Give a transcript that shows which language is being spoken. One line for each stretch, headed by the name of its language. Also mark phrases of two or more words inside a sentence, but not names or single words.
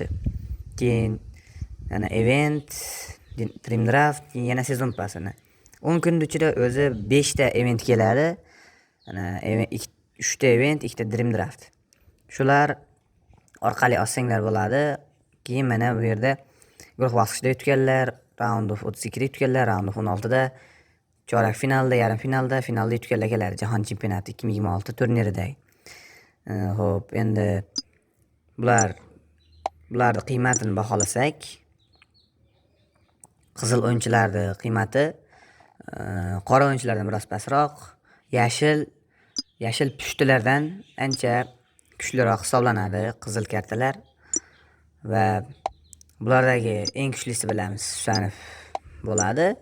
Uzbek: Keyin yana event, Dream Draft, yana Season Pass. 10 kun ichida o'zi 5 ta event keladi. 3 ta event, 2 ta Dream Draft. Shular orqali olsanglar bo'ladi. Keyin mana bu yerda guruh bosqichida yutganlar,
English: round of 32
Uzbek: da yutganlar,
English: round of 16
Uzbek: da, chorak finalda, yarim finalda, finalda yutganlar keladi Jahon chempionati 2026 turniridagi. Xo'p, endi bularning qiymatini baholasak, qizil o'yinchilarning qiymati qora o'yinchilardan biroz pastroq, yashil pushtilardan ancha kuchliroq hisoblanadi qizil kartalar va bulardagi eng kuchlisi bilamiz, Shanif bo'ladi.